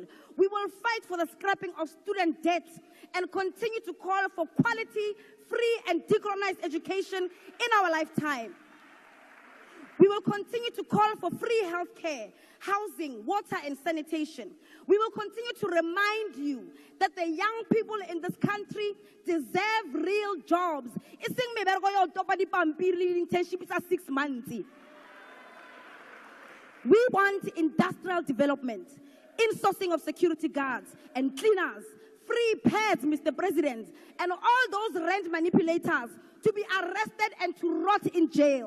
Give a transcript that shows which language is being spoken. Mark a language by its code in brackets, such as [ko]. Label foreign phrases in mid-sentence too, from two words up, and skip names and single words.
[en] We will fight for the scrapping of student debt and continue to call for quality, free, and decolonized education in our lifetime. We will continue to call for free healthcare, housing, water, and sanitation. We will continue to remind you that the young people in this country deserve real jobs. [st] Iseng mebereko ya otopa dipampiri le internship [en] is 6 months. We want industrial development, insourcing of security guards and cleaners, free pads, Mr. President, and all those rent manipulators to be arrested and to rot in jail.